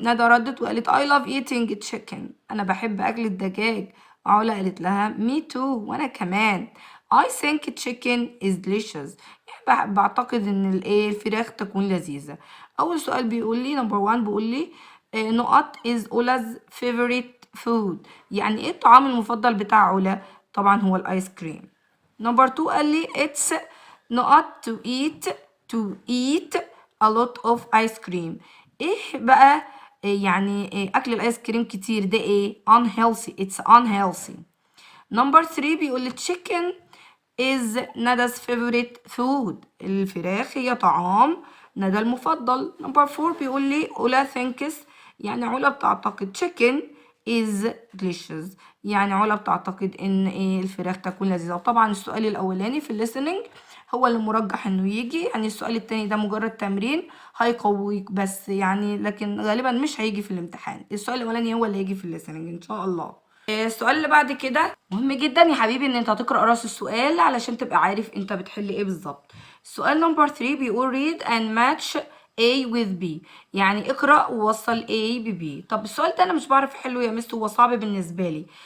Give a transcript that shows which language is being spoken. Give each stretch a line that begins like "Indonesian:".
Arabic: ندى ردت وقالت
English: I love eating chicken.
Arabic: أنا بحب أكل الدجاج. علا قالت لها
English: me too.
Arabic: وأنا كمان.
English: I think chicken is delicious.
Arabic: يعني بعتقد إن الفراخ تكون لذيذة. أول سؤال بيقول لي نمبر 1 بيقول لي نقط
English: is Ola's favorite food.
Arabic: يعني إيه الطعام المفضل بتاع علا؟ طبعا هو الآيس كريم. نمبر 2 قال لي
English: it's نقط to eat a lot of ice cream.
Arabic: ايه بقى يعني اكل الايس كريم كتير ده ايه؟ unhealthy.
English: it's unhealthy.
Arabic: نمبر 3 بيقول لي
English: chicken is ندا's favorite food.
Arabic: الفراخ هي طعام ندى المفضل. نمبر 4 بيقول لي علا thinks. يعني علا بتعتقد
English: chicken is delicious.
Arabic: يعني علا بتعتقد ان الفراخ تكون لذيذة. وطبعا السؤال الاولاني في الليسننج هو اللي مرجح انه يجي. يعني السؤال التاني ده مجرد تمرين هيقويك بس يعني، لكن غالبا مش هيجي في الامتحان. السؤال الاولاني هو اللي هيجي في الليسننج ان شاء الله. السؤال اللي بعد كده مهم جدا يا حبيبي ان انت هتقرا راس السؤال علشان تبقى عارف انت بتحل ايه بالظبط. السؤال نمبر 3 بيقول
English: read and match A with B.
Arabic: يعني اقرا ووصل A ب B. طب السؤال ده انا مش بعرف احله يا مس، هو صعب بالنسبه لي.